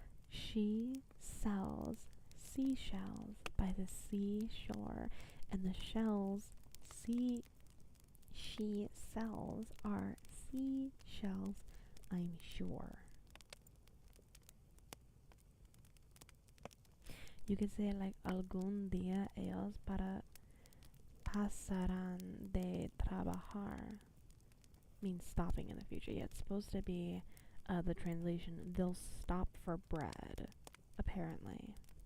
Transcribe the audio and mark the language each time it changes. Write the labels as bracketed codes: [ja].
[en] She sells seashells by the seashore, and the shells she sells are seashells, I'm sure. You could say like [es] algún día ellos pasarán de trabajar. [en] Means stopping in the future. Yeah, it's supposed to be the translation, they'll stop for bread, apparently.